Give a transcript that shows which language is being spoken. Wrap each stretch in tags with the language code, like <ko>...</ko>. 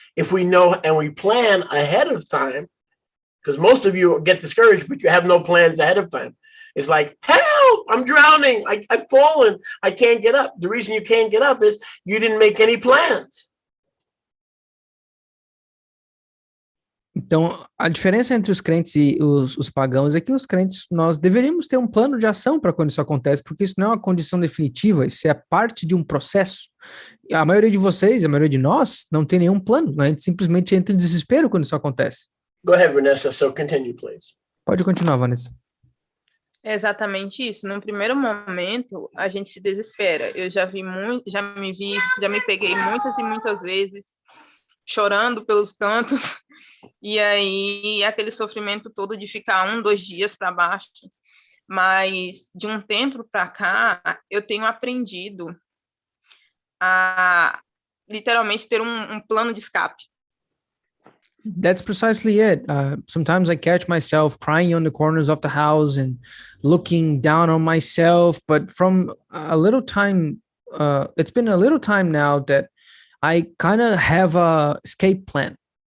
<en>If we know and we plan ahead of time, because most of you get discouraged, but you have no plans ahead of time. It's like, help, I'm drowning. I've fallen. I can't get up. The reason you can't get up is you didn't make any plans.</en> <pt>Então, a diferença entre os crentes e os pagãos é que os crentes, nós deveríamos ter um plano de ação para quando isso acontece, porque isso não é uma condição definitiva, isso é parte de um processo. A maioria de vocês, a maioria de nós, não tem nenhum plano, a gente simplesmente entra em desespero quando isso acontece.</pt> <en>Go ahead, Vanessa. So continue, please.</en> <pt>Pode continuar, Vanessa. É exatamente isso. No primeiro momento, a gente se desespera. Eu já me peguei muitas e muitas vezes chorando pelos cantos, e aí aquele sofrimento todo de ficar 1, 2 dias para baixo. Mas de um tempo para cá, eu tenho aprendido a literalmente ter um plano de escape.</pt> <en>That's precisely it. Sometimes I catch myself crying on the corners of the house and looking down on myself. But from a little time, it's been a little time now that I kind of have a escape plan.</en>